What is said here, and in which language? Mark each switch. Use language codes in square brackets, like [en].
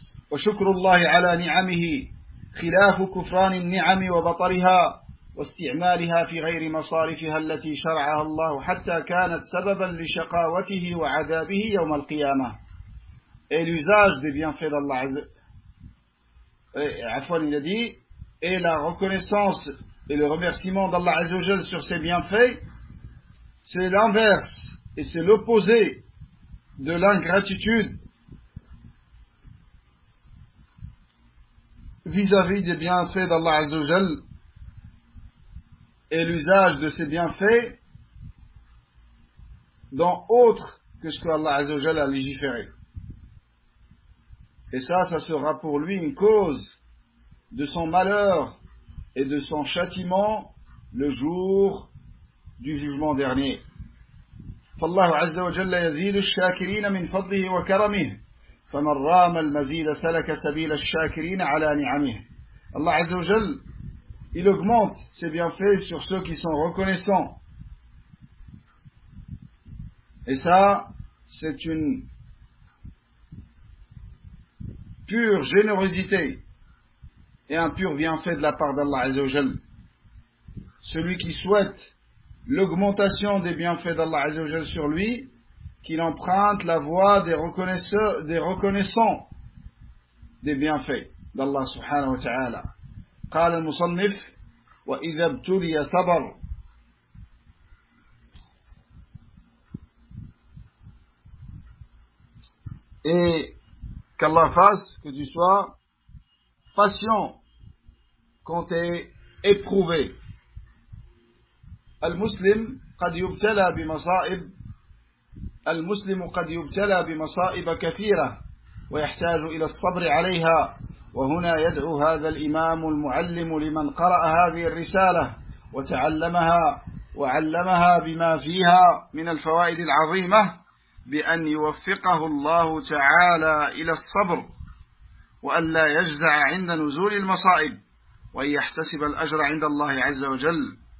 [ar] وشكر الله على نعمه خلاف كفران النعم وبطرها واستعمالها في غير مصارفها التي شرعها الله حتى كانت سببا لشقاوته وعذابه يوم القيامة. [fr] Et l'usage des bienfaits d'Allah il a dit, et la reconnaissance et le remerciement d'Allah Azza wa Jalla sur ses bienfaits, c'est l'inverse et c'est l'opposé de l'ingratitude vis-à-vis des bienfaits d'Allah Azza wa Jal, et l'usage de ces bienfaits dans autre que ce que Allah Azza wa Jal a légiféré. Et ça sera pour lui une cause de son malheur et de son châtiment le jour du jugement dernier. [ar] فالله عز وجل يزيد الشاكرين من فضله وكرمه فمن رام المزيد سلك سبيل الشاكرين على نعمه. [fr] Allah عز وجل il augmente ses bienfaits sur ceux qui sont reconnaissants. Et ça, c'est une pure générosité et un pur bienfait de la part d'Allah عز وجل. Celui qui souhaite l'augmentation des bienfaits d'Allah عز وجل sur lui, qu'il emprunte la voie des reconnaissants des bienfaits d'Allah subhanahu wa ta'ala. [ar] قال المصنف وإذا ابتلي صبر. [fr] Et qu'Allah fasse que tu sois patient quand tu es éprouvé. [ar] المسلم قد يبتلى بمصائب. المسلم قد يبتلى بمصائب كثيرة ويحتاج إلى الصبر عليها. وهنا يدعو هذا الإمام المعلم لمن قرأ هذه الرسالة وتعلمها وعلمها بما فيها من الفوائد العظيمة بأن يوفقه الله تعالى إلى الصبر وأن لا يجزع عند نزول المصائب وأن يحتسب الأجر عند الله عز وجل.